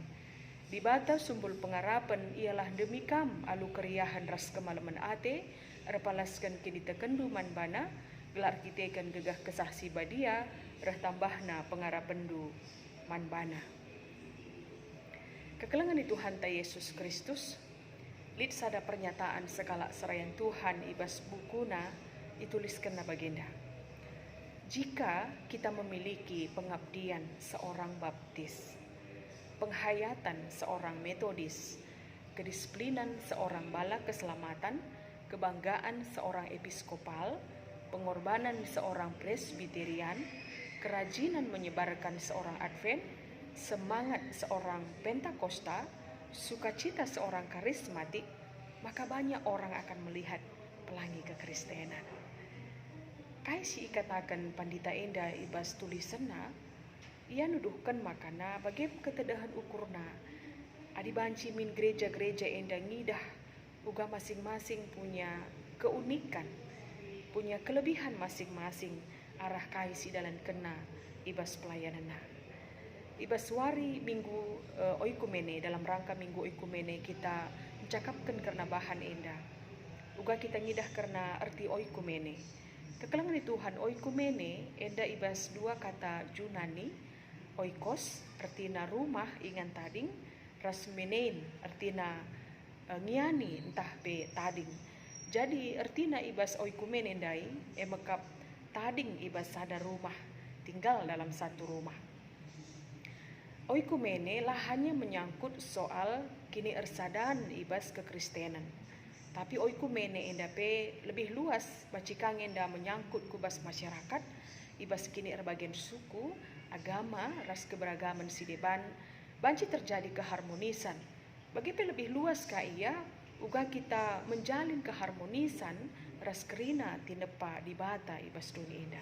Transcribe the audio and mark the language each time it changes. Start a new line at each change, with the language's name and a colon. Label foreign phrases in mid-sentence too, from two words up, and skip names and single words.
Batak Karo: Di bata sumbul pengarapan ialah demi kam alu keriahan ras kemalaman ate, erpalaskan kini tekendu man bana, gelar kitekan gegah kesah si badia, reh tambahna pengarapendu man bana. Kekelangan di Tuhan ta Yesus Kristus, lid sada pernyataan sekala serayan Tuhan ibas bukuna dituliskan na bagenda.
Indonesian: Jika kita memiliki pengabdian seorang baptis, penghayatan seorang metodis, kedisiplinan seorang bala keselamatan, kebanggaan seorang episkopal, pengorbanan seorang presbiterian, kerajinan menyebarkan seorang advent, semangat seorang pentakosta, sukacita seorang karismatik, maka banyak orang akan melihat pelangi kekristenan.
Batak Karo: Kai si ikatakan pandita enda ibas tulisanna, ia nuduhkan makana bagi ketedahan ukurna. Adi banci min gereja-gereja enda ngidah uga masing-masing punya keunikan, punya kelebihan masing-masing arah kai si dalan kena ibas pelayanana. Ibas wari minggu oikumene,
Indonesian: dalam rangka minggu oikumene kita mencakapkan
Batak Karo: karena bahan enda. Uga kita ngidah karena arti oikumene. Kekelangan di Tuhan oikumene enda ibas dua kata Yunani, oikos artina rumah ingan tading, rasmenein artina ngiani entah pe tading. Jadi artina ibas oikumene endai mekap tading ibas sada rumah,
Indonesian: tinggal dalam satu rumah.
Batak Karo: Oikumene lah
Indonesian: hanya menyangkut soal
Batak Karo: kini ersadan ibas kekristenan. Tapi oikumene enda pe lebih luas bacikang enda
Indonesian: menyangkut kubas masyarakat,
Batak Karo: ibas kini erbagian suku, agama, ras keberagaman si deban, banci terjadi keharmonisan. Bagi pe lebih luas ka ia, uga
Indonesian: kita menjalin keharmonisan
Batak Karo: ras kerina tinepa di bata ibas dunia enda.